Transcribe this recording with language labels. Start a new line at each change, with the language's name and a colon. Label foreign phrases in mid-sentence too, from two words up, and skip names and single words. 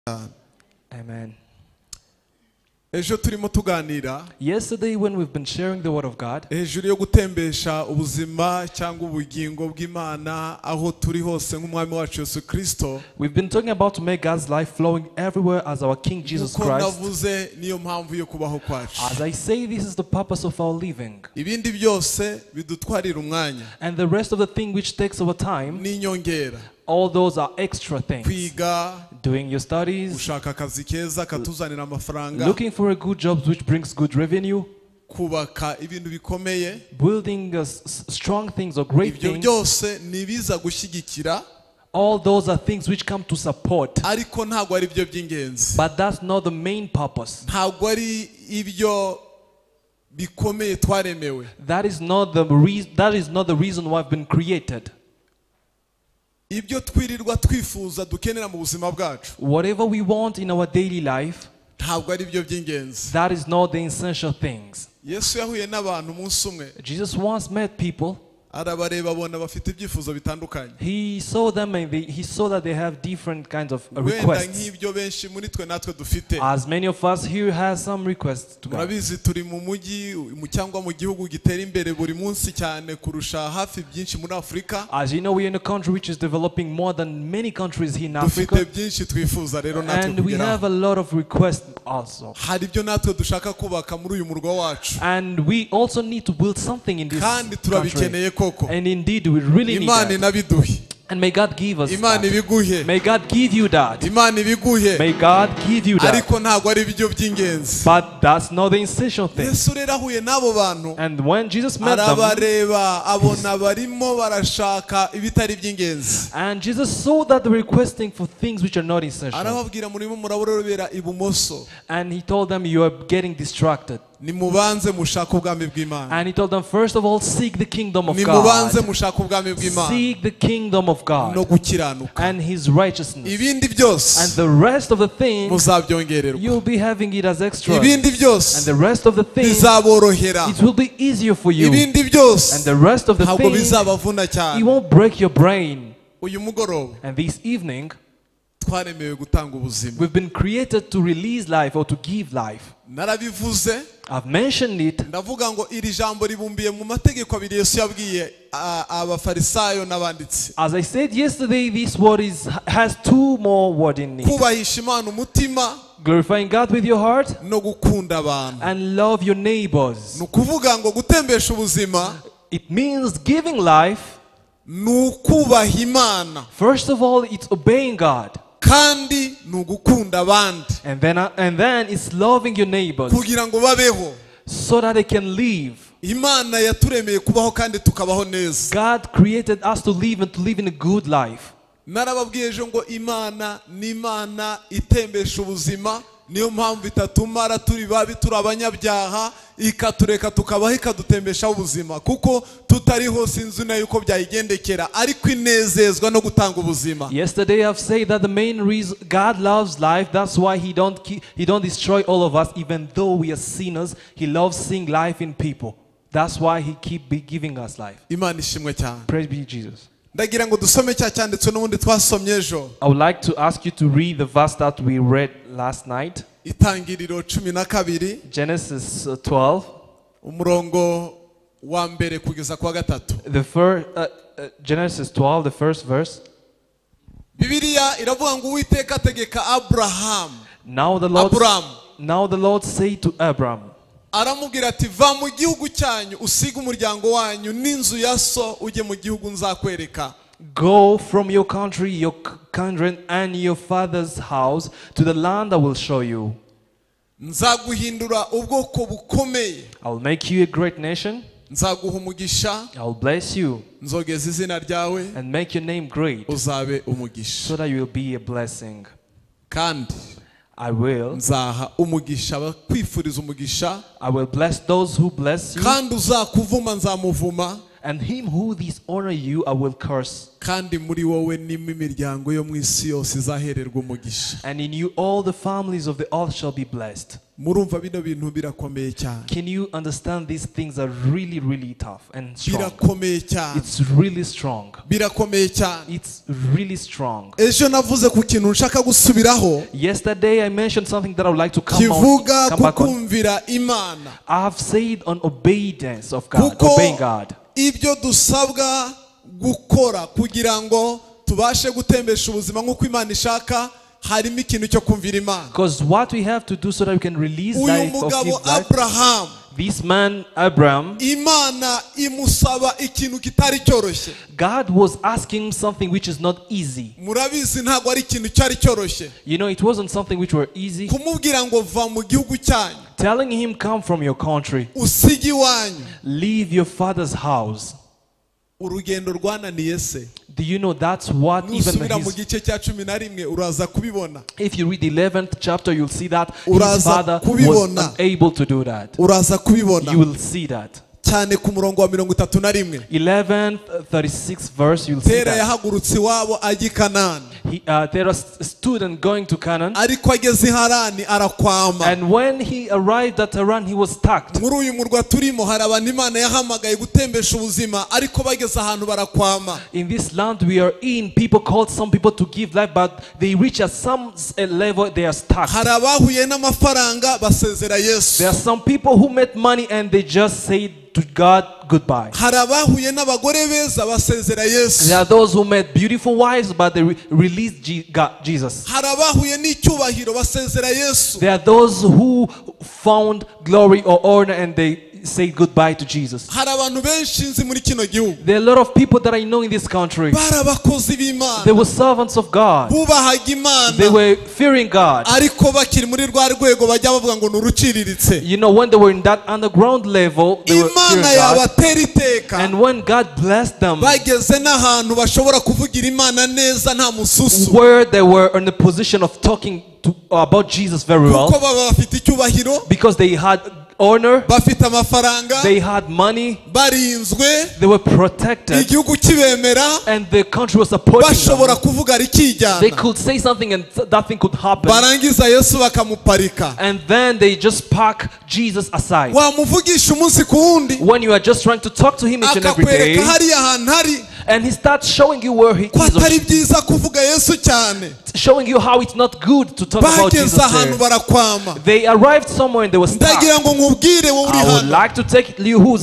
Kinyarwanda: Amen. Ejo turimo tuganira
English: Yesterday when we've been sharing the word of God
Kinyarwanda: hejuru yo gutembesha ubuzima cyangwa ubugingo bw'Imana aho turi hose nk'umwami wacu Yesu Kristo,
English: we've been talking about to make God's life flowing everywhere as our King Jesus
Kinyarwanda: kuko
English: Christ.
Kinyarwanda: navuze niyo mpamvu yo kubaho kwacu.
English: As I say, this is the purpose of our living.
Kinyarwanda: Ibindi byose bidutwarira umwanya
English: And the rest of the thing which takes our time,
Kinyarwanda: n'inyongera.
English: all those are extra things.
Kinyarwanda: Kwiga,
English: Doing your studies,
Kinyarwanda: gushaka akazi keza katuzanira amafaranga,
English: looking for a good job which brings good revenue,
Kinyarwanda: kubaka ibintu bikomeye,
English: building strong things or great
Kinyarwanda: ibyo
English: things.
Kinyarwanda: byose nibiza gushyigikira,
English: All those are things which come to support.
Kinyarwanda: ariko ntago ari byo by'ingenzi.
English: But that's not the main purpose.
Kinyarwanda: Ntago ari ibyo bikomeye twaremewe.
English: That is not the reason why I've been created.
Kinyarwanda: Ibyo twirirwa twifuza dukenera mu buzima bwacu
English: Whatever we want in our daily life,
Kinyarwanda: ntabwo ari byo by'ingenzi.
English: that is not the essential things.
Kinyarwanda: Yesu yahuye n'abantu umunsi umwe,
English: Jesus once met people.
Kinyarwanda: arabareba abona bafite ibyifuzo bitandukanye.
English: He saw them and he saw that they have different kinds of
Kinyarwanda: Wenda
English: requests.
Kinyarwanda: nk'ibyo benshi muri twe natwe dufite.
English: As many of us here has some requests to God.
Kinyarwanda: Murabizi turi mu mujyi cyangwa mu gihugu gitera imbere buri munsi cyane kurusha hafi byinshi muri Afurika.
English: As you know, we're in a country which is developing more than many countries here in
Kinyarwanda: Dufite
English: Africa.
Kinyarwanda: byinshi twifuza rero natwe
English: And we have
Kinyarwanda: kugeraho.
English: a lot of requests also.
Kinyarwanda: Hari ibyo natwe dushaka kubaka muri uyu murwa wacu.
English: And we also need to build something in this
Kinyarwanda: Kandi
English: country.
Kinyarwanda: turabikeneye koko.
English: And indeed, we really need
Kinyarwanda: Imana
English: that.
Kinyarwanda: inabiduhe.
English: And may God give us
Kinyarwanda: Imana
English: that.
Kinyarwanda: ibiguhe.
English: May God give you that.
Kinyarwanda: Imana ibiguhe.
English: May God give you that.
Kinyarwanda: Ariko ntago ari ibyo by'ingenzi.
English: But that's not the essential thing.
Kinyarwanda: Yesu rero ahuye n'abo bantu,
English: And when Jesus met them,
Kinyarwanda: arabareba abona barimo barashaka ibitari by'ingenzi.
English: and Jesus saw that they were requesting for things which are not essential.
Kinyarwanda: Arababwira murimo muraborobera ibumoso,
English: And he told them, you are getting distracted.
Kinyarwanda: nimubanze mushaka ubwami bw'Imana.
English: And he told them, first of all, seek the kingdom of
Kinyarwanda: Nimubanze
English: God.
Kinyarwanda: mushaka ubwami bw'Imana
English: Seek the kingdom of
Kinyarwanda: no
English: God
Kinyarwanda: gukiranuka.
English: and his righteousness.
Kinyarwanda: Ibindi
English: And
Kinyarwanda: byose
English: the rest of the things,
Kinyarwanda: muzabyongererwa.
English: you'll be having it as extra.
Kinyarwanda: Ibindi
English: And
Kinyarwanda: byose
English: the rest of the things,
Kinyarwanda: bizaborohera.
English: it will be easier for you.
Kinyarwanda: Ibindi byose
English: And the rest of the
Kinyarwanda: ntabwo
English: things,
Kinyarwanda: bizabavuna
English: it
Kinyarwanda: cyane.
English: won't break your brain.
Kinyarwanda: Uyu mugoroba
English: And this evening,
Kinyarwanda: twaremewe gutanga ubuzima.
English: we've been created to release life or to give life.
Kinyarwanda: Narabivuze,
English: I've mentioned it.
Kinyarwanda: ndavuga ngo iri jambo ribumbiye mu mategeko abiri Yesu yabwiye abafarisayo n'abanditsi.
English: As I said yesterday, this word has two more words in it.
Kinyarwanda: Kubahisha Imana umutima
English: Glorifying God with your heart
Kinyarwanda: no gukunda abantu.
English: and love your neighbors.
Kinyarwanda: Ni ukuvuga ngo gutembesha ubuzima
English: It means giving life.
Kinyarwanda: ni ukubaha Imana
English: First of all, it's obeying God.
Kinyarwanda: kandi ni ugukunda abandi
English: And then it's loving your neighbors
Kinyarwanda: kugira ngo babeho.
English: so that they can live.
Kinyarwanda: Imana yaturemeye kubaho kandi tukabaho neza.
English: God created us to live and to live in a good life.
Kinyarwanda: Narababwiye ejo ngo Imana ni Imana itembesha ubuzima, niyo mpamvu itatumara turi babi turi abanyabyaha ikatureka tukabaho ikadutembesha ubuzima, kuko tutariho sinzi na yuko byayigendekera, ariko inezezwa no gutanga ubuzima.
English: Yesterday I've said that the main reason God loves life, that's why he don't destroy all of us even though we are sinners. He loves seeing life in people. That's why he keep giving us life.
Kinyarwanda: Imana ishimwe cyane.
English: Praise be Jesus.
Kinyarwanda: Ndagira ngo dusome cya cyanditswe n'ubundi twasomye ejo,
English: I would like to ask you to read the verse that we read last night.
Kinyarwanda: Itangiriro 12
English: Genesis 12,
Kinyarwanda: umurongo wa mbere kugeza kwa gatatu.
English: Genesis 12, the first verse.
Kinyarwanda: Bibiliya iravuga ngo Uwiteka ategeka Abraham.
English: Now the Lord said to Abram,
Kinyarwanda: aramubwira ati va mu gihugu cyanyu usiga umuryango wanyu n'inzu ya so ujye mu gihugu nzakwereka.
English: go from your country, your kindred, and your father's house to the land I will show you.
Kinyarwanda: Nzaguhindura ubwoko bukomeye.
English: I will make you a great nation.
Kinyarwanda: Nzaguha umugisha.
English: I will bless you
Kinyarwanda: Nzogeza izina ryawe.
English: and make your name great
Kinyarwanda: Uzabe umugisha.
English: so that you will be a blessing.
Kinyarwanda: Kandi
English: I will
Kinyarwanda: nzaha umugisha abakwifuriza umugisha.
English: I will bless those who bless you,
Kinyarwanda: Kandi uzakuvuma nzamuvuma.
English: and him who dishonor you I will curse.
Kinyarwanda: Kandi muri wowe nimo imiryango yo mu isi yose izahererwa umugisha.
English: And in you all the families of the earth shall be blessed.
Kinyarwanda: murumva bino bintu birakomeye cyane.
English: Can you understand these things are really, really tough and strong?
Kinyarwanda: Birakomeye cyane.
English: It's really strong.
Kinyarwanda: Birakomeye cyane.
English: It's really strong.
Kinyarwanda: Ejo navuze ku kintu nshaka gusubiraho.
English: Yesterday I mentioned something that I would like to come
Kinyarwanda: kivuga
English: back on.
Kinyarwanda: kukumvira Imana.
English: I have said on obedience of God, obeying God.
Kinyarwanda: Ibyo dusabwa gukora kugira ngo tubashe gutembesha ubuzima nk'uko Imana ishaka harimo ikintu cyo kumvira Imana.
English: Because what we have to do so that we can release life of
Kinyarwanda: Uyu mugabo
English: life. Abraham, This man Abraham,
Kinyarwanda: Imana imusaba ikintu kitari cyoroshye.
English: God was asking him something which is not easy.
Kinyarwanda: Murabizi ntabwo ari ikintu cyari cyoroshye.
English: You know, it wasn't something which were easy.
Kinyarwanda: Kumubwira ngo va mu gihugu cyanyu.
English: Telling him, come from your country,
Kinyarwanda: Usige iwanyu.
English: leave your father's house.
Kinyarwanda: Urugendo rwananiye se.
English: Do you know that's what even
Kinyarwanda: Nusubira mu
English: his,
Kinyarwanda: gice cya 11 uraza kubibona.
English: if you read the 11th chapter, you'll see that his
Kinyarwanda: Uraza
English: father was
Kinyarwanda: kubibona.
English: unable to do that.
Kinyarwanda: Uraza kubibona.
English: You will see that.
Kinyarwanda: Cyane ku murongo wa 31.
English: 11th, 36th verse, you'll see
Kinyarwanda: Tera
English: that.
Kinyarwanda: yahagurutse iwabo ajya i Kanani.
English: There was a student going to Canaan,
Kinyarwanda: Ariko ageze i Harani arakwama.
English: and when he arrived at Haran, he was stuck.
Kinyarwanda: Muri uyu murwa turimo hari abantu Imana yahamagaye gutembesha ubuzima ariko bageze ahantu barakwama.
English: In this land we are in, people called some people to give life, but they reach at some level, they are stuck.
Kinyarwanda: Hari abahuye n'amafaranga basezera Yesu.
English: There are some people who made money and they just say to God goodbye.
Kinyarwanda: Hari abahuye n'abagore beza basezera Yesu.
English: There are those who met beautiful wives, but they released Jesus.
Kinyarwanda: Hari abahuye n'icyubahiro basezera Yesu.
English: There are those who found glory or honor and they say goodbye to Jesus.
Kinyarwanda: Hari abantu benshi nzi muri kino gihugu.
English: There are a lot of people that I know in this country.
Kinyarwanda: Bari abakozi b'Imana.
English: They were servants of God.
Kinyarwanda: Bubahaga Imana.
English: They were fearing God.
Kinyarwanda: Ariko bakiri muri rwa rwego bajya bavuga ngo nuruciriritse.
English: You know, when they were in that underground level, they were fearing
Kinyarwanda: Imana
English: God.
Kinyarwanda: yabatera iteka.
English: And when God blessed them,
Kinyarwanda: Bageze n'ahantu bashobora kuvugira Imana neza nta mususu.
English: where they were in the position of talking about Jesus very well,
Kinyarwanda: Kuko baba bafite icyubahiro.
English: because they had honor,
Kinyarwanda: Bafite amafaranga.
English: they had money,
Kinyarwanda: Barinzwe.
English: they were protected,
Kinyarwanda: Igihugu kibemera.
English: and the country was supporting
Kinyarwanda: Bashobora
English: them.
Kinyarwanda: kuvuga rikijyana.
English: They could say something and that thing could happen.
Kinyarwanda: Barangiza Yesu bakamuparika.
English: And then they just park Jesus aside.
Kinyarwanda: Wamuvugisha umunsi ku wundi.
English: When you are just trying to talk to him each and every day,
Kinyarwanda: Akakwereka hariya ahantu hari.
English: and he starts showing you where he
Kinyarwanda: Ko
English: is, or
Kinyarwanda: atari byiza kuvuga Yesu cyane.
English: showing you how it's not good to talk about Jesus
Kinyarwanda: Bageze ahantu
English: there.
Kinyarwanda: barakwama.
English: They arrived somewhere and they were stuck.
Kinyarwanda: Ndagira ngo nkubwire wowe uri
English: I would
Kinyarwanda: hano.
English: like to take you who's